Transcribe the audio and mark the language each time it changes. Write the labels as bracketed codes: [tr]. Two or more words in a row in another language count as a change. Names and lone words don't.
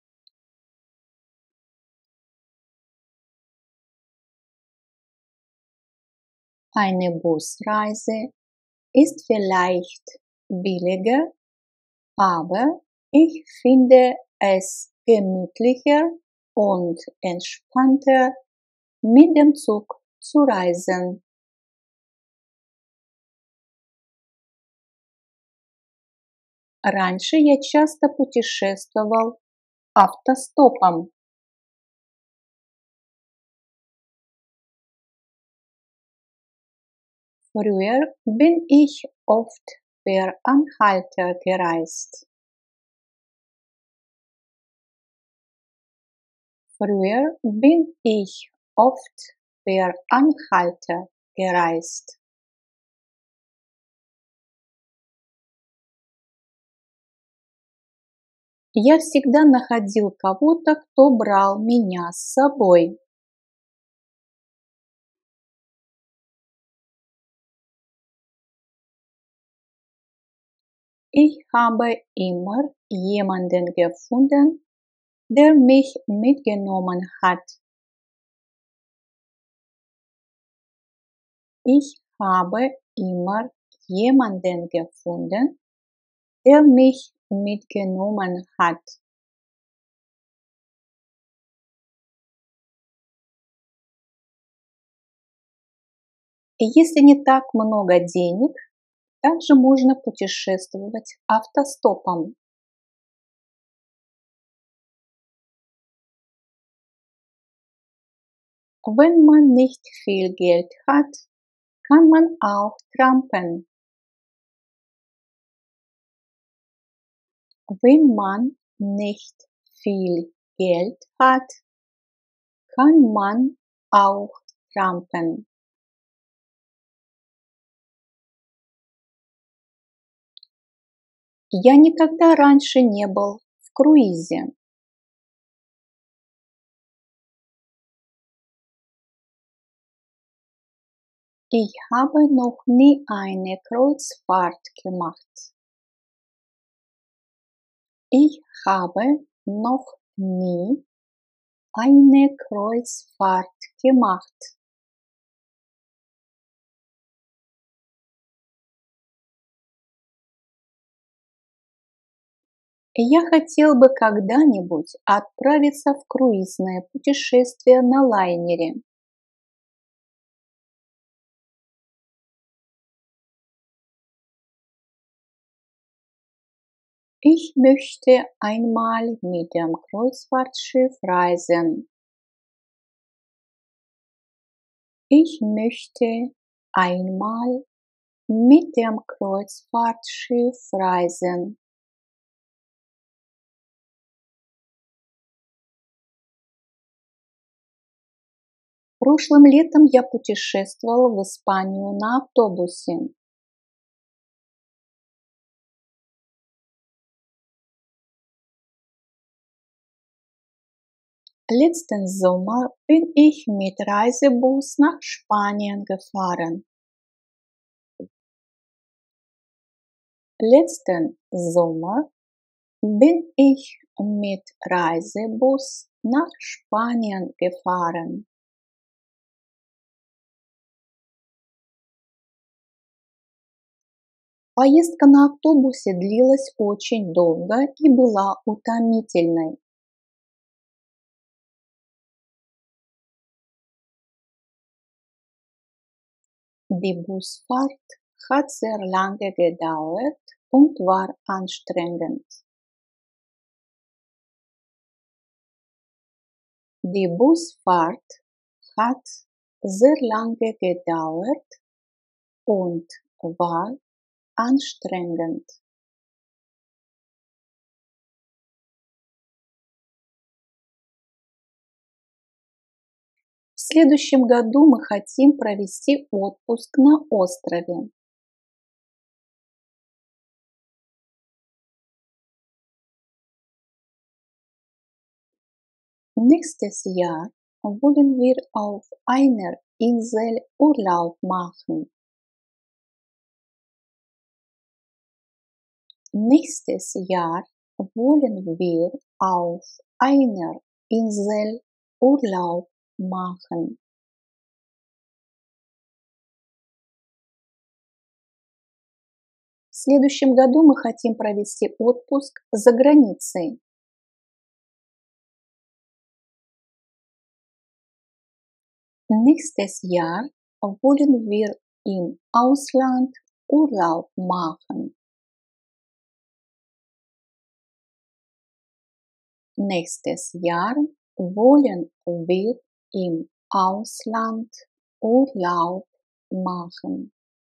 [de] Eine Busreise ist vielleicht billiger, aber ich finde es gemütlicher und entspannter mit dem Zug zu reisen. [ru] Раньше я часто путешествовал автостопом. [de] Früher bin ich oft per Anhalter gereist. Früher bin ich oft per Anhalter gereist. [ru] Я всегда находил кого-то, кто брал меня с собой. [de] Ich habe immer jemanden gefunden, der mich mitgenommen hat. Ich habe immer jemanden gefunden, der mich mitgenommen hat. [ru] Если не так много денег, также можно путешествовать автостопом. [de] Wenn man nicht viel Geld hat, kann man auch trampen. Wenn man nicht viel Geld hat, kann man auch trampen. [ru] Я никогда раньше не был в круизе. [de] Ich habe noch nie eine Kreuzfahrt gemacht. Ich habe noch nie eine Kreuzfahrt gemacht. [ru] Я хотел бы когда-нибудь отправиться в круизное путешествие на лайнере. [de] Ich möchte einmal mit dem Kreuzfahrtschiff reisen. Ich möchte einmal mit dem Kreuzfahrtschiff reisen. [ru] Прошлым летом я путешествовала в Испанию на автобусе. [de] Letzten Sommer bin ich mit Reisebus nach Spanien gefahren. Letzten Sommer bin ich mit Reisebus nach Spanien gefahren. [ru] Поездка на автобусе длилась очень долго и была утомительной. [de] Die Busfahrt hat sehr lange gedauert und war anstrengend. Die Busfahrt hat sehr lange gedauert und war anstrengend. [ru] В следующем году мы хотим провести отпуск на острове. [de] Nächstes Jahr wollen wir auf einer Insel Urlaub machen. Nächstes Jahr wollen wir auf einer Insel Urlaub machen. [ru] В следующем году мы хотим провести отпуск за границей. [de] Nächstes Jahr wollen wir im Ausland Urlaub machen. Nächstes Jahr wollen wir im Ausland Urlaub machen.